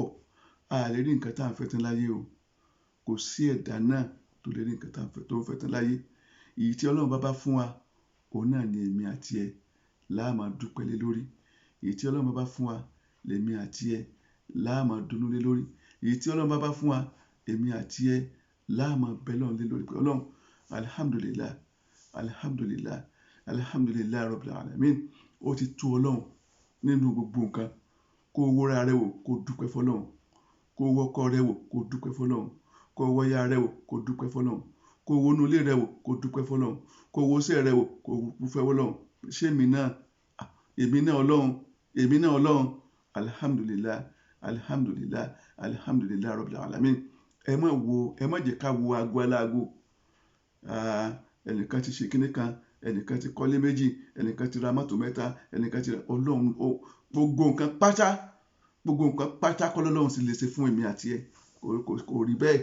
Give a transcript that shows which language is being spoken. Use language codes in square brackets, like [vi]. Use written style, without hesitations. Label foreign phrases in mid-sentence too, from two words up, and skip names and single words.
[yo] A lè rí nǹkan tá à ń fẹ́ tán láyé o. Kò sí ẹ̀dá náà tó lè rí nǹkan tá à ń fẹ́ tó ń fẹ́ tán láyé. Èyí tí Ọlọ́run bá fún wa, òun náà ni èmi àti ẹ láà máa dúpẹ́ lé lórí. Èyí tí Ọlọ́run bá fún wa, lèmi àti ẹ láà máa dunnú lé lórí. Èyí tí Ọlọ́run bá fún wa, èmi àti ẹ láà máa bẹ Ọlọ́run lé lórí pé Ọlọ́run, [ar] الحمد لله، الحمد لله، الحمد لله رب العالمين. [yo] Ó ti tó Ọlọ́run nínú gbogbo nǹkan. Kó wo ra rẹ wò, kó dúpẹ́ fọ́lọ́run. Kó wo ọkọ rẹ wò, kó dúpẹ́ fọ́lọ́run. Kó wo aya rẹ wò, kó dúpẹ́ fọ́lọ́run. Kó wo inú ilé rẹ wò, kó dúpẹ́ fọ́lọ́run. Kó wo iṣẹ́ rẹ wò, kó dúpẹ́ fọ́lọ́run. Ṣé èmi náà? Èmi náà Ọlọ́run. Èmi náà Ọlọ́run. [ar] الحمد لله، الحمد لله، الحمد لله رب العالمين. [yo] Ẹ má jẹ́ ká wo ago aláago. Ẹnìkan ti ṣe kíní kan, ẹnìkan ti kọ́lé méjì, ẹnìkan ti ra mọ́tò mẹ́ta, ẹnìkan ti ra Ọlọ́run. Gbogbo nǹkan pátá kọ́ lọ́lọ́run sì lè ṣe fún èmi àti ẹ. Kò rí bẹ́ẹ̀.